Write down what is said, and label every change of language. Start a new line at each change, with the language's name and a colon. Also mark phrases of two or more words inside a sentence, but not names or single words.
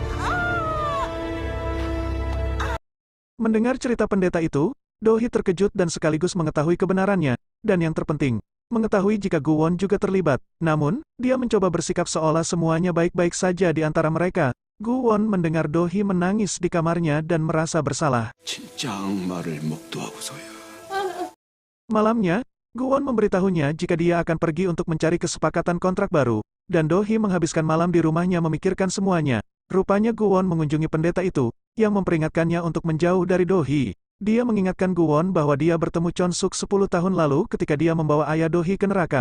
Indonesian: Mendengar cerita pendeta itu, Do-hee terkejut dan sekaligus mengetahui kebenarannya, dan yang terpenting, mengetahui jika Guwon juga terlibat. Namun, dia mencoba bersikap seolah semuanya baik-baik saja di antara mereka. Guwon mendengar Do-hee menangis di kamarnya dan merasa bersalah.
Korean: 진짜 악마를 목도하고서야.
Indonesian: Malamnya, Guwon memberitahunya jika dia akan pergi untuk mencari kesepakatan kontrak baru, dan Do-hee menghabiskan malam di rumahnya memikirkan semuanya. Rupanya Guwon mengunjungi pendeta itu, yang memperingatkannya untuk menjauh dari Do-hee. Dia mengingatkan Guwon bahwa dia bertemu Chon-suk 10 tahun lalu ketika dia membawa ayah Do-hee ke neraka.